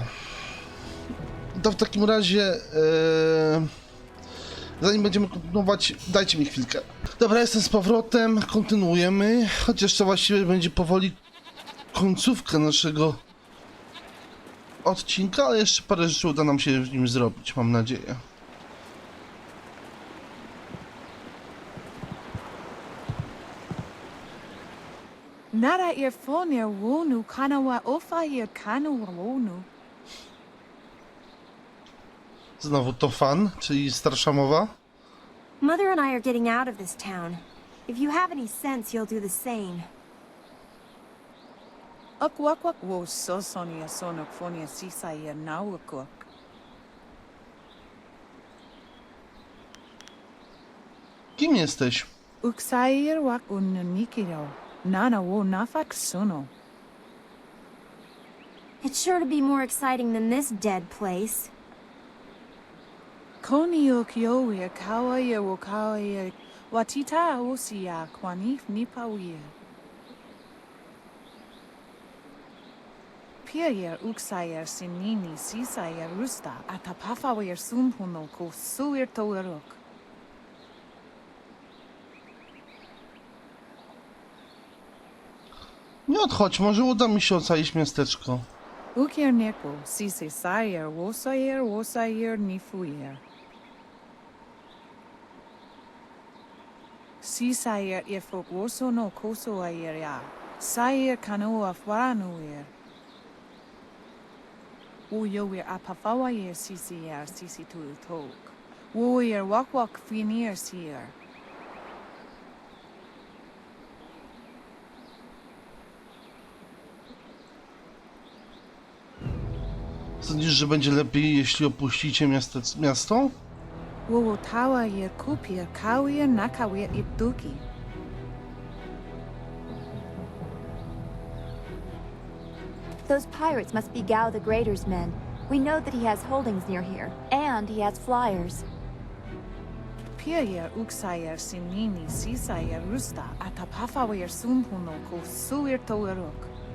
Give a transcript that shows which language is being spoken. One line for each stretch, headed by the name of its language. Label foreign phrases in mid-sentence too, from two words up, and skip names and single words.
Polish: To w takim razie, zanim będziemy kontynuować, dajcie mi chwilkę. Dobra, jestem z powrotem, kontynuujemy, chociaż to właściwie będzie powoli końcówkę naszego odcinka, ale jeszcze parę rzeczy uda nam się w nim zrobić, mam nadzieję. Nara earfonia wonu kanawa ofa ear kanawa wonu. Znowu to fan, czyli starsza mowa.
English: Mother and I are getting out of this town. If you have any sense, you'll do the same. Akwak wo so sonia sonok fonia sisa ear nawakok.
Polish: Kim jesteś? Uksair wak ununikiro. Nana wo nafak suno.
English: It's sure to be more exciting than this dead place. Koni okyo kawa ear wo kawa ear. Watita osia kwanif nipawier. Pier uksair sinini sisair rusta atapafawer sumpuno ko suir toerok.
Polish: Nie odchodź, może uda mi się ocalić miasteczko. Ukier neko sise sair wosair nifuir. Sisair ifok woso no koso air ya. Sair kanoa faranuir. Uyoir apafawair sisi tu tok. Woir wak finir sier. Sądzisz, że będzie lepiej, jeśli opuścicie miasto? Wo tawa yer kupir kawir nakawir ipduki.
English: Those pirates must be Gao the Greater's men. We know that he has holdings near here, and he has flyers. Pier uksair sinini sisair rusta atapafawair sumpuno ko suir toerok.